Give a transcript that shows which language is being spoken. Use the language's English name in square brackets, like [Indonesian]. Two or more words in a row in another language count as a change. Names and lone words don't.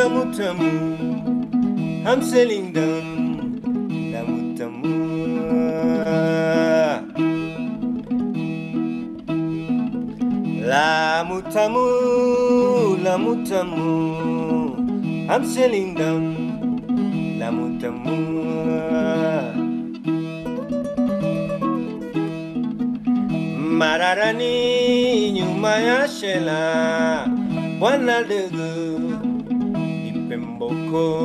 [Swahili] tamu, [English] I'm sailing down Lamu tamu. [Swahili] Lamu tamu, Lamu tamu, [English] I'm sailing down Lamu tamu. [Swahili] Mararani nyuma ya shela, Bwana Dugu Ipemboko.